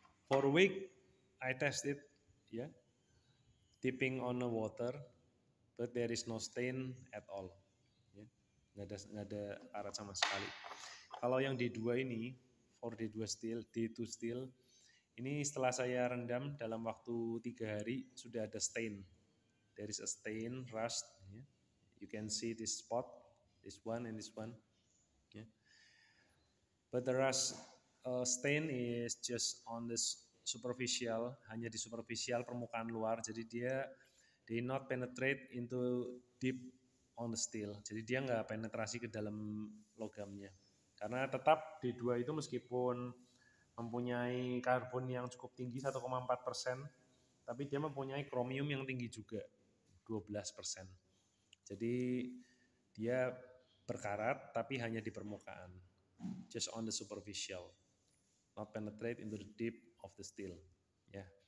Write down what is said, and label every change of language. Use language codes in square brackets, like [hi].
[en] For a week I test it ya, dipping on the water, but there is no stain at all ya. [id] Nggak ada karat sama sekali. Kalau yang D2 ini, for D2 steel, ini setelah saya rendam dalam waktu 3 hari sudah ada stain. [en] There is a stain, rust. Yeah. You can see this spot, this one and this one. Yeah. But the rust stain is just on the superficial, [id] hanya di superficial permukaan luar. [en] Jadi they not penetrate into deep on the steel. [id] Jadi dia nggak penetrasi ke dalam logamnya. Karena tetap D2 itu meskipun mempunyai karbon yang cukup tinggi 1,4%, tapi dia mempunyai kromium yang tinggi juga 12%. Jadi dia berkarat tapi hanya di permukaan, [en] just on the superficial, not penetrate into the deep of the steel ya.